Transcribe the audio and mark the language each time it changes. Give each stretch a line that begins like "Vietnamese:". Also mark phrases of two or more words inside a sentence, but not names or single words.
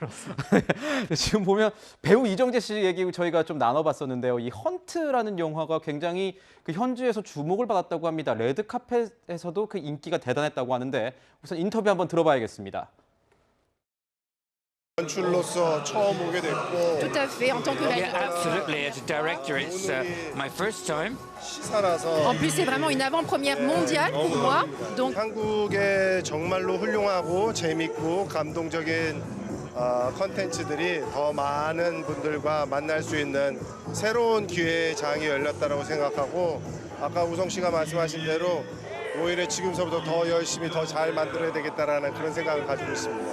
Korean: 지금 보면 배우 이정재 씨 얘기 저희가 좀 나눠봤었는데요. 이 헌트라는 영화가 굉장히 그 현지에서 주목을 받았다고 합니다. 레드카펫에서도 그 인기가 대단했다고 하는데 우선 인터뷰 한번 들어봐야겠습니다. 연출로서 처음 오게 됐고.
French: Tout à fait, en tant que
English: Yeah, absolutely. As a director, it's my first time.
Korean: 시사라서.
French: En plus, c'est vraiment une avant-première mondiale pour moi. Donc
Korean: 한국의 정말로 훌륭하고 재밌고 감동적인 컨텐츠들이 더 많은 분들과 만날 수 있는 새로운 기회의 장이 열렸다고 생각하고 아까 우성 씨가 말씀하신 대로 오히려 지금서부터 더 열심히 더 잘 만들어야 되겠다라는 그런 생각을 가지고 있습니다.